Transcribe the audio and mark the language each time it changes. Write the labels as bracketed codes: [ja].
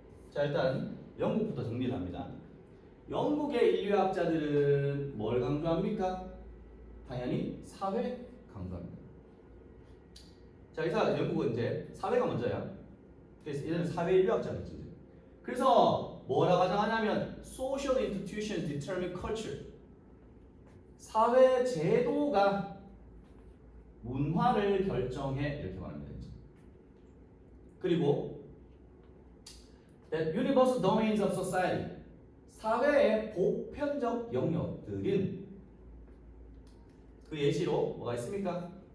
[ko] 자, 일단 영국부터 정리를 합니다. 영국의 인류학자들은 뭘 강조합니까? 당연히 사회 강조합니다. 자, 이사 영국은 이제 사회가 먼저야. 그래서 얘는 사회 인류학자겠죠. 그래서 뭐라 가정하냐면 [en] social institutions determine culture. [ko] 사회 제도가 문화를 결정해, 이렇게 말합니다. 그리고 [en] that universal domains of society [ko] 사회의 보편적 영역들인 그 예시로 뭐가 있습니까?